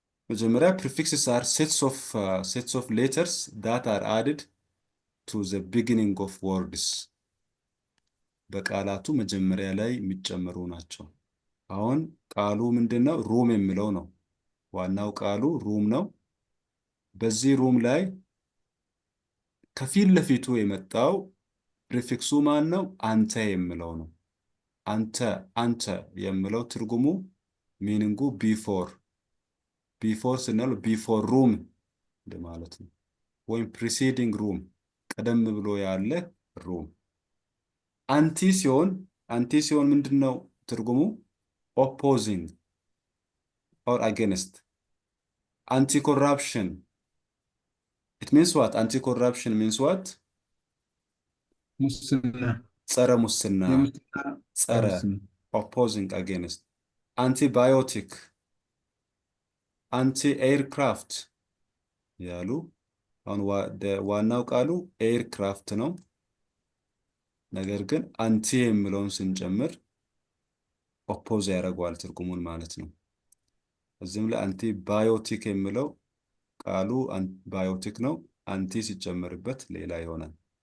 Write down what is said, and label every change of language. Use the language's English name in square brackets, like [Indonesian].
[English] መጀመሪያ prefixes are sets of letters that are added to the beginning of words. [Amharic] በቃላቱ መጀመሪያ ላይ የሚጨመሩ ናቸው። አሁን ቃሉ ምንድነው? ሩም የሚለው ነው። ዋናው ቃሉ ሩም ነው። በዚህ ሩም ላይ ከፊት ለፊቱ የመጣው ፕሪፊክሱ ማን ነው? አንተ የሚለው ነው። አንተ የሚለው ትርጉሙ ሚኒንጉ ቢፎር ስንል ቢፎር ሩም ማለት ነው። ወይም ፕሪሲዲንግ ሩም ቀደም ብሎ ያለ ሩም። አንቲ ሲሆን ምንድነው ትርጉሙ? [English] ኦፖዚንግ or against. Anti-corruption. It means what? Anti-corruption means what? [Amharic] ሙስና ጸረ ሙስና ጸረ [English] opposing against. [Amharic] Antibiotic anti-aircraft ያሉ አሁን ዋናው ቃሉ ኤርክራፍት ነው። ነገር ግን አንቲ የሚለውን ስንጨምር ኦፖዝ ያደርገዋል ትርጉሙን ማለት ነው። እዚህም ላይ አንቲባዮቲክ የሚለው ቃሉ ባዮቲክ ነው። አንቲ ሲጨመርበት ሌላ ይሆናል።